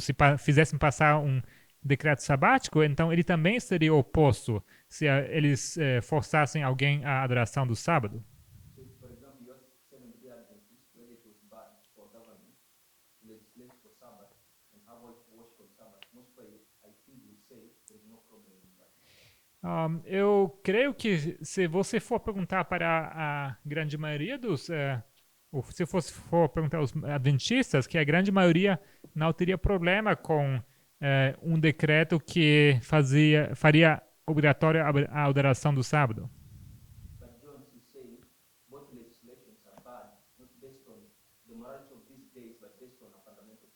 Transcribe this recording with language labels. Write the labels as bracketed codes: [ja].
[pt] Se fizessem passar um decreto sabático, então ele também seria oposto se eles forçassem alguém à adoração do sábado. [en] So if, for example, you ask Seventh-day Adventists whether it was bad for government to legislate for Sabbath and have worship on Sabbath, most probably I think would say there's no problem in that. [pt] Eu creio que se você for perguntar para a grande maioria dos... ou se for perguntar aos adventistas, que a grande maioria não teria problema com um decreto que faria obrigatória a adoração do sábado. [en] But Jones is saying both legislations are bad, not based on the morality of these days, but based on a fundamental